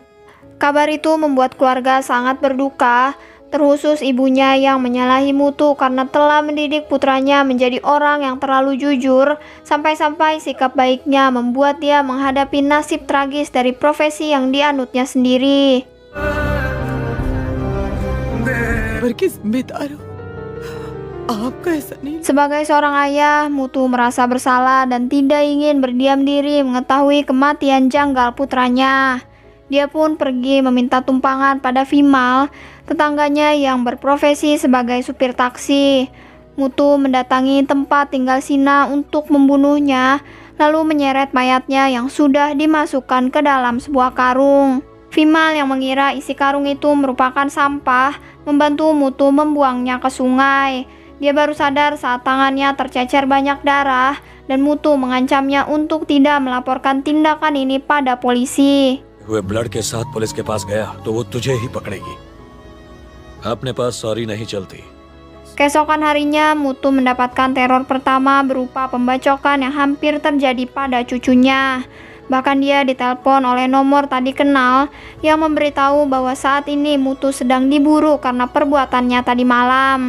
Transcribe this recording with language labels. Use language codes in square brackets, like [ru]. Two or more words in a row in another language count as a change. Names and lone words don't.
[id] Kabar itu membuat keluarga sangat berduka, terkhusus ibunya yang menyalahi Mutu karena telah mendidik putranya menjadi orang yang terlalu jujur, sampai-sampai sikap baiknya membuat dia menghadapi nasib tragis dari profesi yang dianutnya sendiri. [hi] पर की जिम्मेदार हो, आपका ऐसा नहीं। [id] Sebagai seorang ayah, Mutu merasa bersalah dan tidak ingin berdiam diri mengetahui kematian janggal putranya. Dia pun pergi meminta tumpangan pada Vimal, tetangganya yang berprofesi sebagai supir taksi. Mutu mendatangi tempat tinggal Sina untuk membunuhnya, lalu menyeret mayatnya yang sudah dimasukkan ke dalam sebuah karung. Vimal yang mengira isi karung itu merupakan sampah, membantu Mutu membuangnya ke sungai. Dia baru sadar saat tangannya tercecer banyak darah dan Mutu mengancamnya untuk tidak melaporkan tindakan ini pada polisi. [hi] हुए ब्लड के साथ पुलिस के पास गया तो वो तुझे ही पकड़ेगी। अपने पास सॉरी नहीं चलती। [id] Keesokan harinya, Mutu mendapatkan teror pertama berupa pembacokan yang hampir terjadi pada cucunya. Bahkan dia ditelepon oleh nomor tak dikenal yang memberitahu bahwa saat ini Mutu sedang diburu karena perbuatannya tadi malam.